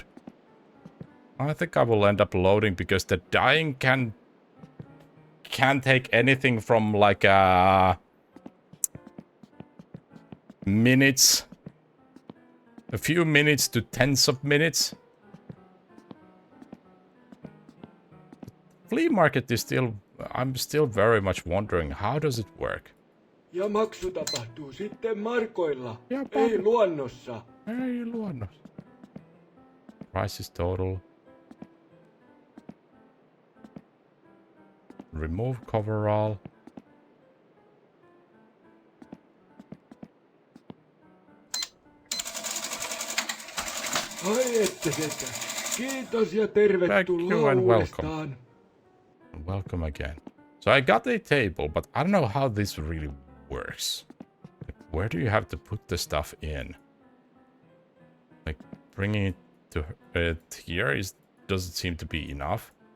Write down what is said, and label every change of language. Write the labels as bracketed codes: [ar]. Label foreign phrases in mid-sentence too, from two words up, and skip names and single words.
[en] I think I will end up loading because the dying can take anything from like minutes, a few minutes to tens of minutes. Flea market is still, I'm still very much wondering, how does it work? [fi] Ja maksu tapahtuu sitten markoilla, ei luonnossa. Ei luonnossa. [en] Price is total. Remove coverall. [fi] Ai että setä. Kiitos ja tervetuloa [en] Thank you and [fi] uudestaan. [en] Welcome again. So I got a table, but I don't know how this really works. Where do you have to put the stuff in? Like bringing it to here doesn't seem to be enough.